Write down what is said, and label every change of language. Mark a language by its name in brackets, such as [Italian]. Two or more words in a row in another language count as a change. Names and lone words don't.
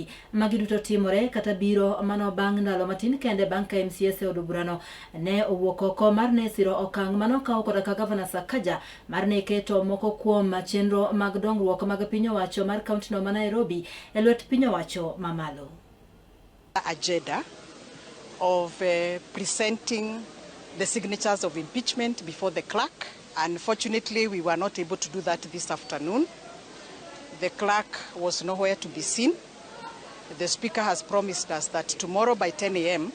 [Luo (Kenya and Tanzania)] Magi duto timore kata biro mano bang' ndalo matin kende bang' ka MCAs e od burano ne owuok oko mar ne siro okang' mano kawo koda ka gavana Sakaja mar ne keto moko kuom chenro mag dongruok mag piny owacho mar kaunti no ma Nairobi e lwet piny owacho mamalo. [English] Agenda of presenting the signatures of impeachment before the clerk. Unfortunately, we were not able to do that this afternoon. The clerk was nowhere to be seen. The speaker has promised us that tomorrow by 10 a.m.